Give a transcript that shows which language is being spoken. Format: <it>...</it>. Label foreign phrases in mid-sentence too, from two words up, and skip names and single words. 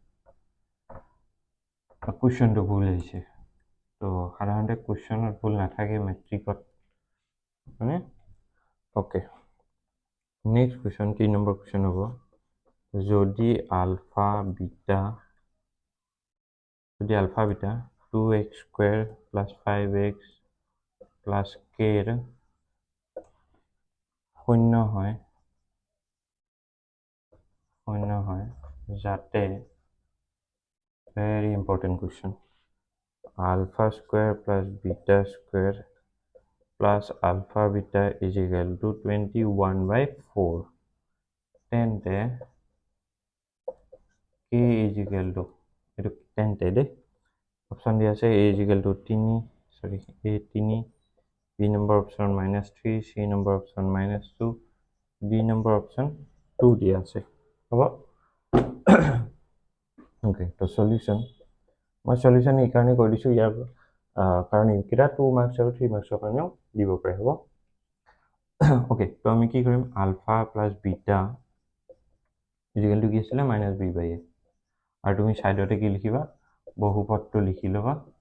<as>কুৱেশ্যনটো ভুল আহিছে তো সাধাৰণতে কুৱেশ্যনত ভুল নাথাকে মেট্ৰিকত মানে অ'কে</as> <en>next question</en> <as>3 নম্বৰ কুৱেশ্যন হ'ব যদি আলফা বিটা 2x² + 5x + k ৰ শূন্য হয় শূন্য হয় যাতে</as> <en>very important question alpha square plus beta square plus alpha beta is equal to 21/4</en> <as>তেন্তে</as> <en>k is equal to</en> <as>এইটো তেন্তে দেই অপশ্যন দিয়া আছে</as> <en>a is equal to 3</en> <as>সরি</as> <en>a 3 b number option -3 c number option -2 d number option 2</en> <as>দিয়া আছে হ'ব ওকে তো সলিউশন মই সলিউশন এই কাৰণে কৰি দিছো ইয়াৰ কাৰণ এইকেইটা 2 মাৰ্কছ আৰু 3 মাৰ্কছৰ কাৰণেও দিব পাৰে হ'ব ওকে তো আমি কি কৰিম</as> <en>alpha plus beta equal to</en> <as>কি আছিল -b/a আৰু তুমি সাইডতে কি লিখিবা বহুপদটো লিখি লবা</as>